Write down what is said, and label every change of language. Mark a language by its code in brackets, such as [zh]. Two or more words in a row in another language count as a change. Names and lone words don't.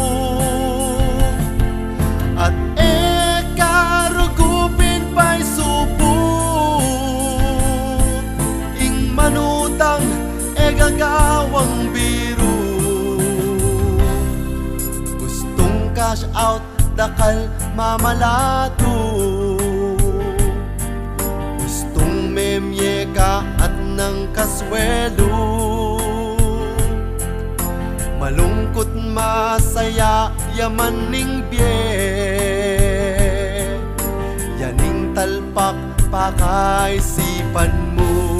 [pam] At karugupin pa'y subo, ing manutang gagawang biro. Gustong [en] cash out [pam] dakal mamalado, memyeka at ng kaswelo. Malungkot masaya yaman ning biye, yaning talpak pakaisipan mo.